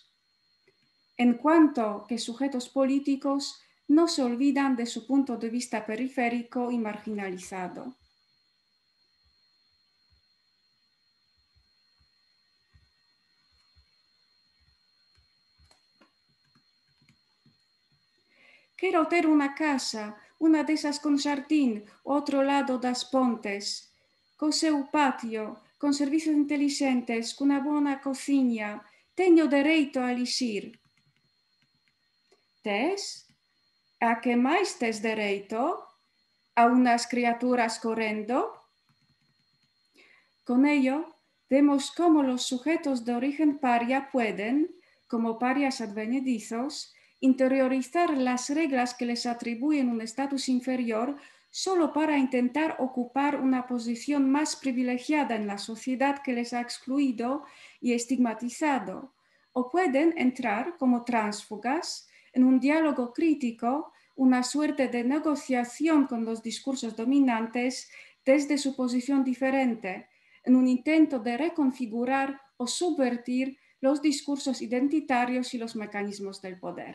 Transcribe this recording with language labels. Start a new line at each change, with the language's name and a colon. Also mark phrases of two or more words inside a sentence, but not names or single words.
Spanish: En cuanto que sujetos políticos no se olvidan de su punto de vista periférico y marginalizado.
Galician: Quiero ter una casa, una desas con xardín, outro lado das pontes, co seu patio, con servicios inteligentes, cunha bona cociña. Teño dereito a elixir. Tes? A que máis tes dereito? A unas criaturas correndo?
Spanish: Con ello, vemos cómo los sujetos de origen paria pueden, como parias advenedizos, interiorizar las reglas que les atribuyen un estatus inferior solo para intentar ocupar una posición más privilegiada en la sociedad que les ha excluido y estigmatizado, o pueden entrar como tránsfugas en un diálogo crítico, una suerte de negociación con los discursos dominantes desde su posición diferente, en un intento de reconfigurar o subvertir los discursos identitarios y los mecanismos del poder.